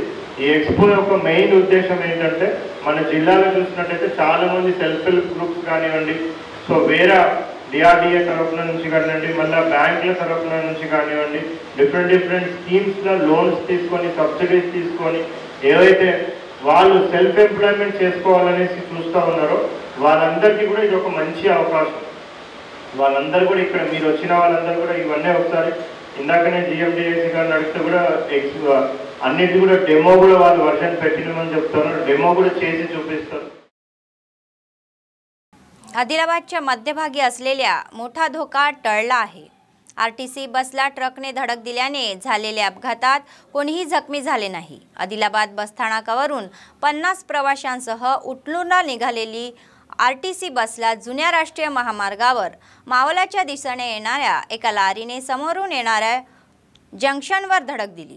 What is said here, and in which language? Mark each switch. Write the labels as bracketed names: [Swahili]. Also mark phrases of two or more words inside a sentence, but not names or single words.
[Telugu] ఈ ఎక్స్పో యొక్క మెయిన్ ఉద్దేశం ఏంటంటే మన జిల్లాలో చూసినట్టయితే చాలామంది [English] self help groups [Telugu] కానివ్వండి, సో వేరే DRDA తరఫున నుంచి కానివ్వండి, మళ్ళీ బ్యాంకుల తరఫున నుంచి కానివ్వండి, [English] different schemes [Telugu] లోన్స్ తీసుకొని సబ్సిడీస్ తీసుకొని ఏవైతే వాళ్ళు [English] self employment [Telugu] చేసుకోవాలనేసి చూస్తూ ఉన్నారో వాళ్ళందరికీ కూడా ఇది ఒక మంచి అవకాశం। వాళ్ళందరూ కూడా ఇక్కడ మీరు వచ్చిన వాళ్ళందరూ కూడా ఇవన్నీ ఒకసారి ఇందాకనే GMDAC గారిని అడిగితే కూడా అన్నిటి కూడా డెమో కూడా వాళ్ళు వర్షన్ పెట్టినమని చెప్తున్నారు, డెమో కూడా చేసి చూపిస్తారు। [Marathi] आदिलाबादच्या मध्यभागी असलेल्या मोठा धोका टळला आहे। RTC बसला ट्रकने धडक दिल्याने झालेल्या अपघातात कोणीही जखमी झाले नाही। आदिलाबाद बसस्थानकावरून 50 प्रवाशांसह उटणूरला निघालेली RTC बसला जुन्या राष्ट्रीय महामार्गावर मावलाच्या दिशेने येणाऱ्या एका लारीने समोरून येणाऱ्या जंक्शनवर धडक दिली।